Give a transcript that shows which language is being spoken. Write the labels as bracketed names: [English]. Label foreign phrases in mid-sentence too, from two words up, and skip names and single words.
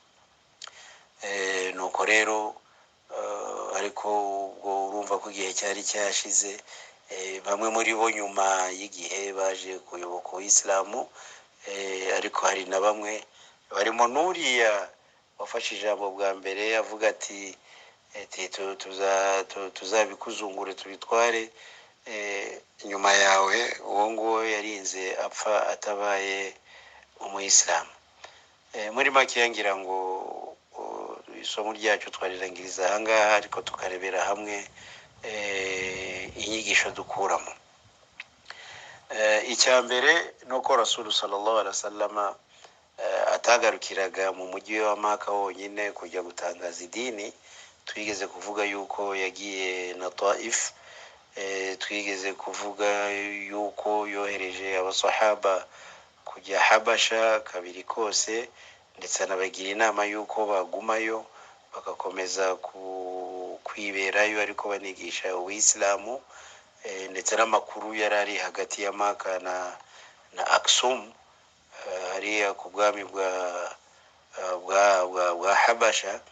[Kinyarwanda] Nuko rero ariko ubwo urumva ko igihe cyari cyashize, bamwe muri bo nyuma y'igihe baje kuyoboka Uislamu, ariko hari na bamwe barimo n'uriya wafashe ijambo bwa mbere avuga ati tuzabikuzungure tubitware nyuma yawe, uwo nguwo yarinze apfa atabaye umuyisilamu. Muri make ngira ngo isomo ryacu twarirangiriza ahangaha, ariko tukarebera hamwe inyigisho dukuramo. Icya mbere nuko Rasul [Arabic] صلى الله عليه وسلم [Kinyarwanda] atagarukiraga mu mujyi wa Maka wonyine kujya gutangaza idini. Twigeze kuvuga yuko yagiye na Taif, twigeze kuvuga yuko yohereje abasahaba kujya Habasha kabiri kose, ndetse anabagira inama yuko bagumayo bagakomeza kwiberayo ariko banigisha Uislamu, ndetse n'amakuru yarari hagati ya Maka na Aksum, hariya ku bwami bwa Habasha.